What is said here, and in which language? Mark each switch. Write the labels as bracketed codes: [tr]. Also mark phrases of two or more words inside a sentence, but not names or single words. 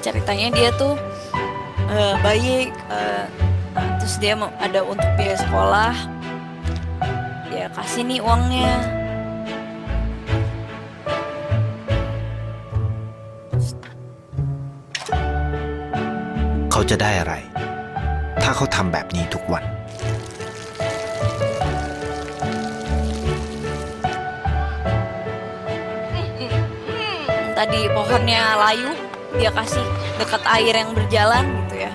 [id] ceritanya dia tuh baik, terus dia mau ada untuk biaya sekolah, dia kasih nih uangnya. [th] เขาจะได้อะไรถ้าเขาทำแบบนี้ทุกวัน [id] Tadi pohonnya layu, dia kasih dekat air yang berjalan gitu ya.